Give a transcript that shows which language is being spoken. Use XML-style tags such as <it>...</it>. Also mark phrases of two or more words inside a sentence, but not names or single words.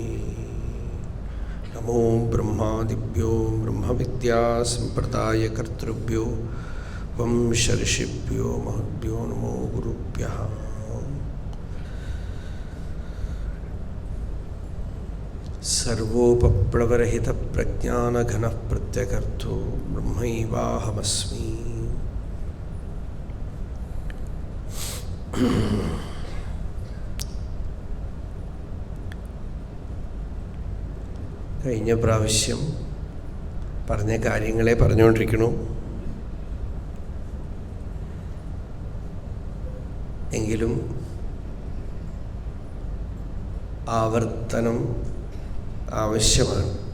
<sa>नमो ब्रह्मादिभ्यो ब्रह्मविद्यासम्प्रदायकर्तृभ्यो वंशऋषिभ्यो महद्भ्यो नमो गुरुभ्यः। सर्वोपप्लवरहितप्रज्ञानघनः प्रत्यगर्थो ब्रह्मैवाहमस्मि।</sa> <ml>കഴിഞ്ഞ പ്രാവശ്യം പറഞ്ഞ കാര്യങ്ങളെ പറഞ്ഞുകൊണ്ടിരിക്കുന്നു. എങ്കിലും ആവർത്തനം ആവശ്യമാണ്.</ml>